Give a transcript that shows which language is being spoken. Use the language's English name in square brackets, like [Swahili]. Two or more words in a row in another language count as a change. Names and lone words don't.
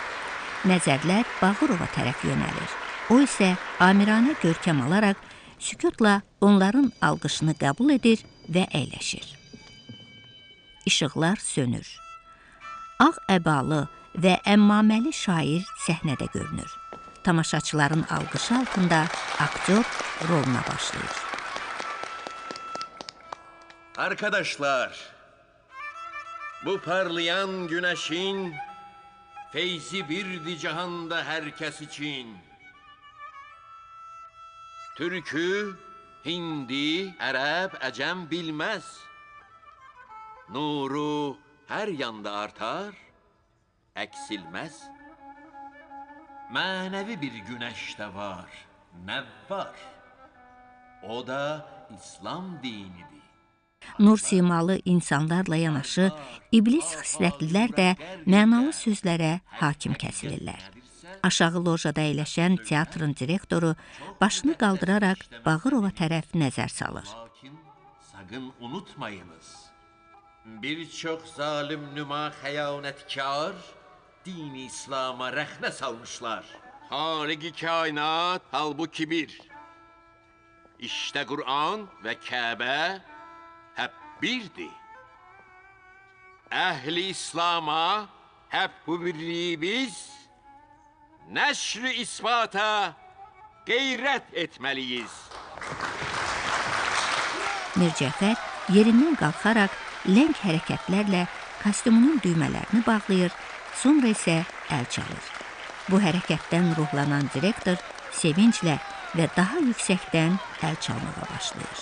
[Azerbaijani] Nəzərlər Bağırova tərəf yönəlir. O isə amiranə görkəm alaraq sükutla onların alqışını qəbul edir və əyləşir. İşıqlar sönür. Ağ əbalı və əmmaməli şair səhnədə görünür. Tamaşaçıların alqışı altında aktyor roluna başlayır. [Turkish] Arkadaşlar, Bu parlayan güneşin feyzi birdi cihanda herkes için. Türkü, Hindi, Ərəb, Əcəm bilməz. Nuru hər yanda artar, əksilməz. Mənəvi bir güneş də var, nəvvar. O da İslam dinidir. [Azerbaijani] Nur simalı insanlarla yanaşı, iblis xislətlilər də mənalı sözlərə hakim kəsilirlər. Aşağı lojada əyləşən teatrın direktoru başını qaldıraraq Bağırova tərəf nəzər salır. [Turkish] Lakin sakın unutmayınız. Bir çok zalim nüma xəyanətkar dini İslam'a rəxnə salmışlar. Halik-i kainat halbuki bir. İşte Kur'an ve Kabe hep birdi. Ehli İslam'a hep bu birliği biz neşr-i ispata gayret etmeliyiz. [Azerbaijani] Mir Cəfər yerindən qalxaraq ləng hərəkətlərlə kostyumunun düymələrini bağlayır, sonra isə əl çalır. Bu hərəkətdən ruhlanan direktor sevinclə və daha yüksəkdən əl çalmağa başlayır.